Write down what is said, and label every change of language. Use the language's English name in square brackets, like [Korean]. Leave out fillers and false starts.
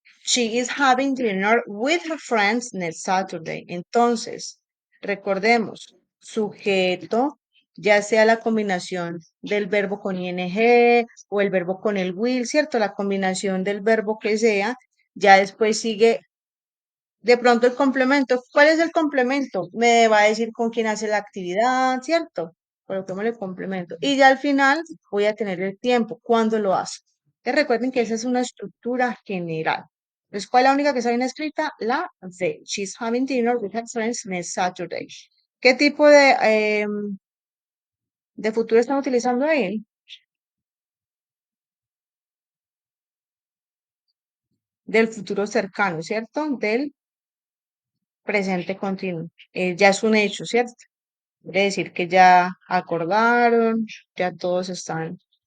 [English] She is having dinner with her friends next Saturday. [Spanish] Entonces, recordemos, sujeto, ya sea la combinación del verbo con ing o el verbo con el will, ¿cierto? La combinación del verbo que sea, ya después sigue de pronto el complemento. ¿Cuál es el complemento? Me va a decir con quién hace la actividad, ¿cierto? Coloquémosle complemento. Y ya al final voy a tener el tiempo, cuándo lo hace. Entonces recuerden que esa es una estructura general. Entonces, ¿cuál es la única que está bien escrita? La D. [English] She's having dinner with her friends next Saturday. [Spanish] ¿Qué tipo de futuro están utilizando ahí? Del futuro cercano, ¿cierto? Del presente continuo. Ya es un hecho, ¿cierto? Quiere decir que ya acordaron, ya todos están.